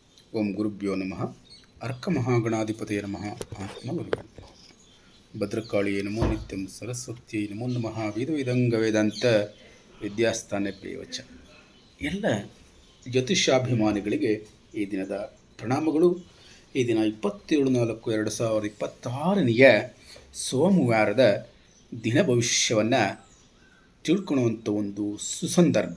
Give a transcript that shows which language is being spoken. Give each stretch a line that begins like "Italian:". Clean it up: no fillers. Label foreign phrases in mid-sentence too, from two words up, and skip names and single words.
Sanskrit: ಓಂ ಗುರುಭ್ಯೋ ನಮಃ. ಅರ್ಕಮಹಾಗಣಾಧಿಪತಯ ನಮಃ. ಆತ್ಮಗುರುಗಳು ಭದ್ರಕಾಳಿಯೇ ನಮೋ ನಿತ್ಯಂ ಸರಸ್ವತಿಯೇ ನಮೋ ನಮಃ. ವೇದವೇದಂಗ ವೇದಾಂತ ವಿದ್ಯಾಸ್ಥಾನ ಪ್ರೇವಚ.
Kannada: ಎಲ್ಲ ಜ್ಯೋತಿಷಾಭಿಮಾನಿಗಳಿಗೆ ಈ ದಿನದ ಪ್ರಣಾಮಗಳು. ಈ ದಿನ 27/4/2026 ಸೋಮವಾರದ ದಿನ ಭವಿಷ್ಯವನ್ನು ತಿಳ್ಕೊಳ್ಳುವಂಥ ಒಂದು ಸುಸಂದರ್ಭ.